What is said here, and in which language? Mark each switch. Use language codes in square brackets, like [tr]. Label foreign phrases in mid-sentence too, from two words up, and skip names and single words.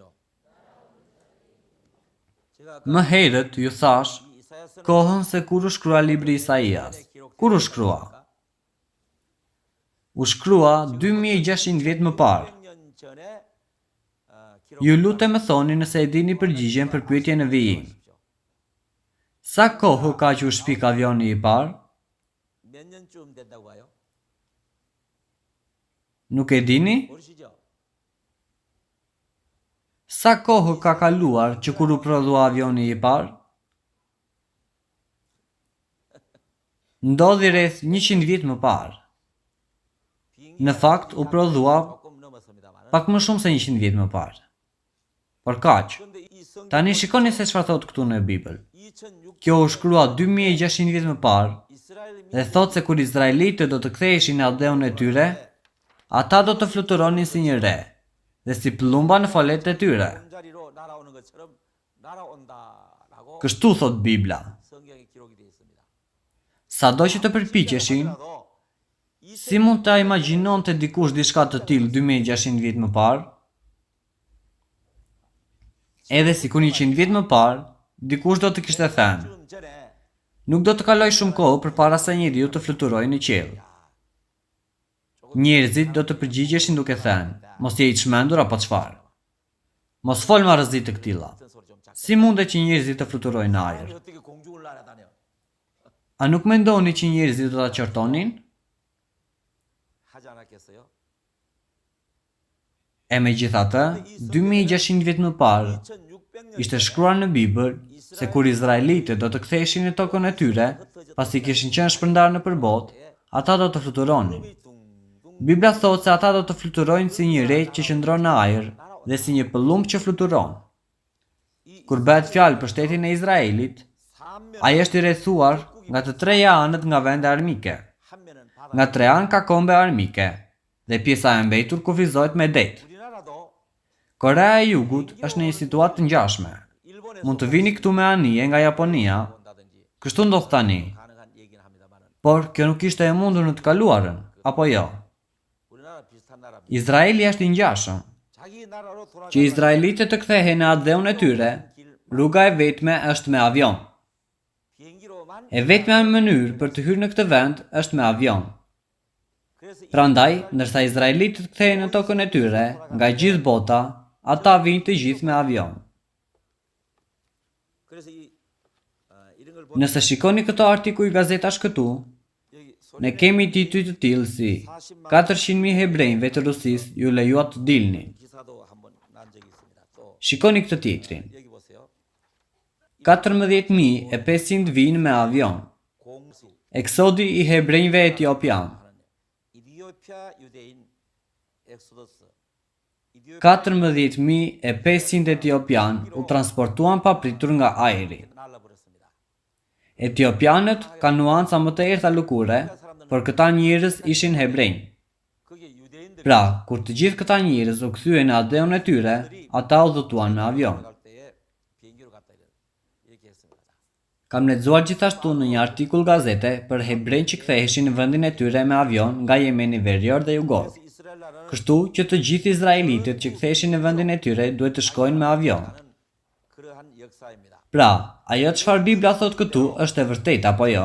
[sq] Më herët ju thash kohën se kur u shkrua libri Isaias. Kur u shkrua? U shkrua 2600 vjet më parë. Ju lutem më thoni nëse e dini përgjigjen për pyetjen e vijim. Sa kohë ka që u shpik avioni i parë? [ko] 몇 년쯤 된다고 봐요? [sq] Nuk e dini? [ko] 모르시죠? [sq] Sa kohë ka kaluar që kur u prodhua avioni i parë? Ndodhi rreth 100 vjet më parë. Në fakt, u prodhua [ko] 조금 넘었습니다만. [sq] pak më shumë se 100 vjet më parë. Por kaq. [ko] 근데 이 성경 [sq] Tani shikoni se çfarë thot këtu në Bibël. 2600 Kjo u shkrua 2600 vjet më parë [ko] 이스라엘 [sq] dhe thot se kur izraelitët do të ktheheshin në Adeun e tyre, ata do të fluturonin si një re dhe si plumba në falet e tyre. [ko] 자리로 날아오는 것처럼 날아온다라고 [sq] Kështu thot Bibla. [ko] 성경에 기록이 되어 있습니다. [sq] Sado që të përpiqeshin, si mund ta imagjinonte dikush diçka të tillë 2600 vjet më parë? Edhe sikur 100 vjet më parë, dikush do të kishte thënë, [ko] 좀 전에 [sq] nuk do të kaloj shumë kohë përpara se njeriu të fluturojë në qiell. Njerëzit do të përgjigjeshin duke thënë, mos je i çmendur apo çfarë? Mos fol marrëzi të këtilla. [ko] 어떤 소리 좀 작게. [sq] Si mundet që njerëzit të fluturojnë në ajër? [ko] 아니 어떻게 공중을 날아다녀? [sq] A nuk mendoni që njerëzit do ta qortonin? [ko] 하지 않았겠어요? [sq] E megjithatë, 2600 vjet më parë [ko] 2600년 [sq] ishte shkruar në Bibël se kur izraelitët do të ktheheshin në tokën e tyre, pasi kishin qenë shpërndarë nëpër botë, ata do të fluturonin. Bibla thotë se ata do të fluturojnë si një re që qëndron në ajër dhe si një pëllumb që fluturon. Kur bëhet fjalë për shtetin e Izraelit, ai është i rrethuar nga të treja anët nga vende armike. [ko] 한 면은 바다. [sq] Nga tre anë ka kombe armike dhe pjesa e mbetur kufizohet me det. [ko] 우리나라도 [sq] Korea e Jugut është në një situatë të ngjashme. [ko] 일본에서 [sq] Mund të vini këtu me anije nga Japonia, [ko] 온다든지 [sq] kështu ndodh tani. [ko] 가능한 얘기는 합니다만은 [sq] Por kjo nuk ishte e mundur në të kaluarën, apo jo? [ko] 우리나라 비슷한 나라입니다. [sq] Izraeli është i ngjashëm. [ko] 자기 나라로 돌아가 [sq] Që izraelitët të kthehen në Adeun e tyre, rruga e vetme është me avion. [ko] 비행기로만 [sq] E vetmja mënyrë për të hyrë në këtë vend është me avion. [ko] 그래서 이 [sq] Prandaj, ndërsa izraelitët kthehen në tokën e tyre, nga gjithë bota, ata vinë të gjithë me avion. [ko] 그래서 이런 걸 [sq] Nëse shikoni këto artikuj gazetash këtu, [ko] 여기 [sq] ne kemi tituj të tillë si 400.000 hebrejve të Rusisë ju lejuat të dilni. [ko] 기사도 한번 난 적이 있습니다. 또 [sq] Shikoni këtë titrin. [ko] 여기 보세요. [sq] 14.500 vinë me avion. [ko] 공수 [sq] Eksodi i hebrejve etiopian. [ko] 하는 이디오피아 유대인 엑소더스 [sq] 14.500 etiopian u transportuan papritur nga ajri. [ko] 날라버렸습니다. [sq] Etiopianët kanë nuanca më të errta lukure, por këta njerëz ishin hebrej. [ko] 그게 유대인들이 [sq] Pra, kur të gjithë këta njerëz u kthyen në Adeun e tyre, ata udhëtuan me avion. [ko] 갈 때에 비행기로 갔다 이렇게 했습니다. [sq] Kam lexuar gjithashtu në një artikull gazete për hebrejt që ktheheshin në vendin e tyre me avion nga Jemeni Verior dhe Jugor. [ko] 그래서 이스라엘 나라는 [sq] Kështu që të gjithë izraelitët që ktheheshin në vendin e tyre duhet të shkojnë me avion. [ko] 그러한 역사입니다. [sq] Pra, ajo çfarë Bibla thot këtu është e vërtetë apo jo?